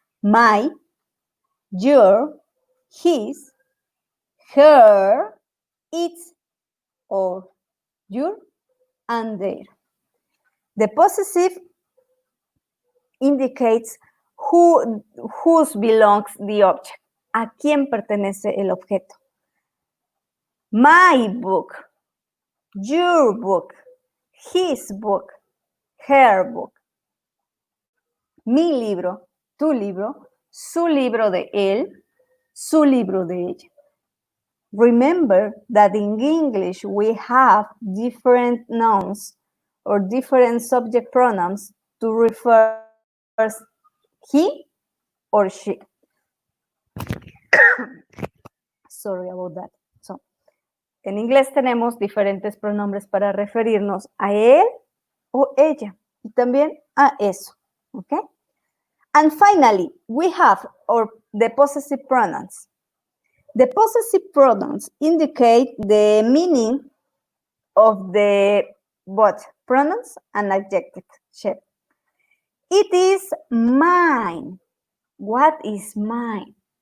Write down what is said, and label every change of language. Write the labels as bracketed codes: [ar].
[en] My, your, his, her, its, or your, and their. The possessive indicates whose belongs the object. [es] ¿A quién pertenece el objeto? [en] My book, your book, his book, her book. [es] Mi libro, tu libro, su libro de él, su libro de ella. [en] Remember that in English we have different nouns or different subject pronouns to refer he or she. Sorry about that. So, [es] En inglés tenemos diferentes pronombres para referirnos a él o ella y también a eso, ¿ok? [en] And finally, we have the possessive pronouns. The possessive pronouns indicate the meaning of the both pronouns and adjective shape. It is mine. What is mine?